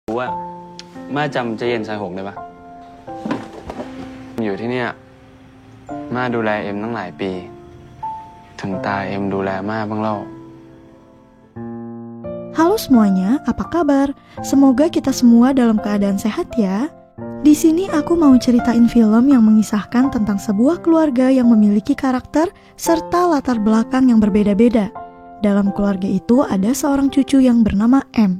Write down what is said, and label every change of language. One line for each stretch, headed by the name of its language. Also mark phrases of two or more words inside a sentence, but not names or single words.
Thai: ว่าม่าจำเจเย็นชายหงได้ปะอยู่ที่เนี่ยม่าดูแลเอ็มตั้งหลายปีถึงตาเอ็มดูแลม่าบ้างเล่า
Indonesian: Halo semuanya, apa kabar? Semoga kita semua dalam keadaan sehat ya. Di sini aku mau ceritain film yang mengisahkan tentang sebuah keluarga yang memiliki karakter serta latar belakang yang berbeda-beda. Dalam keluarga itu ada seorang cucu yang bernama M.